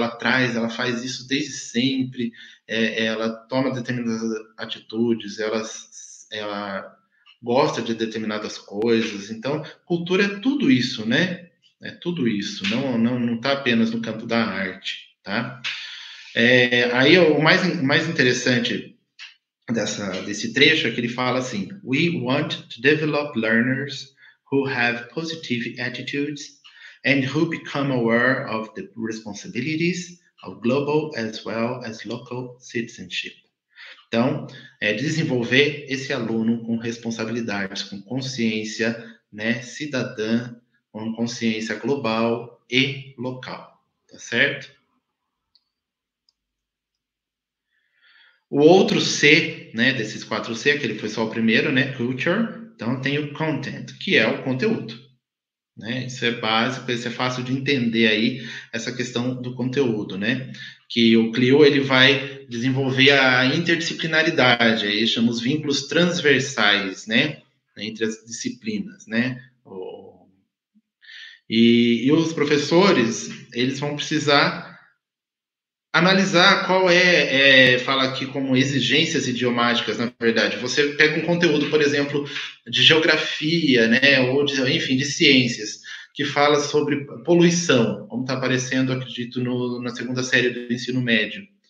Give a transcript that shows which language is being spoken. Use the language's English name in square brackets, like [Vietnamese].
[Portuguese] Ela traz, ela faz isso desde sempre, ela toma determinadas atitudes, ela gosta de determinadas coisas. Então, cultura é tudo isso, né? É tudo isso. Não está apenas no campo da arte, tá? Aí o mais interessante desse trecho é que ele fala assim: [English] We want to develop learners who have positive attitudes and who become aware of the responsibilities of global as well as local citizenship. [Portuguese] Então, desenvolver esse aluno com responsabilidades, com consciência, né, cidadã, com consciência global e local, tá certo? O outro C, né, desses 4C, aquele foi só o primeiro, né, culture, então tem o content, que é o conteúdo, né? Isso é básico, isso é fácil de entender aí, essa questão do conteúdo, né? Que o Clio, ele vai desenvolver a interdisciplinaridade, aí chama os vínculos transversais, né? Entre as disciplinas, né? E os professores, eles vão precisar analisar qual fala aqui como exigências idiomáticas, na verdade. Você pega um conteúdo, por exemplo, de geografia, né, ou enfim, de ciências, que fala sobre poluição, como está aparecendo, acredito, na segunda série do ensino médio.